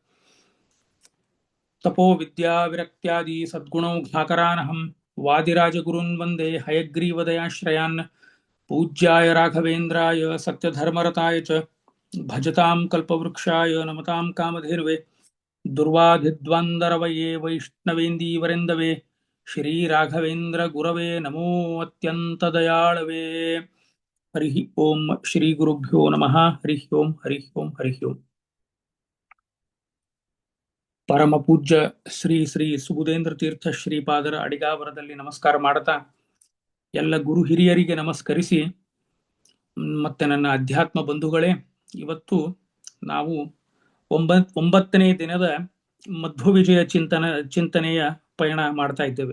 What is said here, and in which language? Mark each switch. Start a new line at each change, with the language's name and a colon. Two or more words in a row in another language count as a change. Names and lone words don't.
Sanskrit: तपो विद्या विरक्त्यादि सद्गुणौ घाकरानहं वादिराजगुरून् वन्दे हयग्रीवदयाश्रयान् पूज्याय राघवेन्द्राय सत्यधर्मरताय च भजतां कल्पवृक्षाय नमतां कामधेर्वे दुर्वाधिद्वन्द्वरवये वैष्णवेन्दीवरेन्दवे श्रीराघवेन्द्र गुरवे नमो अत्यन्तदयाळवे हरिः ओम श्रीगुरुभ्यो नमः हरिः ओम हरिः ओम हरिः ओम
Kannada: ಪರಮ ಪೂಜ್ಯ ಶ್ರೀ ಶ್ರೀ ಸುಬುಧೇಂದ್ರ ತೀರ್ಥ ಶ್ರೀಪಾದರ ಅಡಿಗಾವರದಲ್ಲಿ ನಮಸ್ಕಾರ ಮಾಡುತ್ತಾ ಎಲ್ಲ ಗುರು ಹಿರಿಯರಿಗೆ ನಮಸ್ಕರಿಸಿ ಮತ್ತೆ ನನ್ನ ಅಧ್ಯಾತ್ಮ ಬಂಧುಗಳೇ, ಇವತ್ತು ನಾವು ಒಂಬತ್ತನೇ ದಿನದ ಮಧ್ವ ವಿಜಯ ಚಿಂತನೆಯ ಪಯಣ ಮಾಡ್ತಾ ಇದ್ದೇವೆ.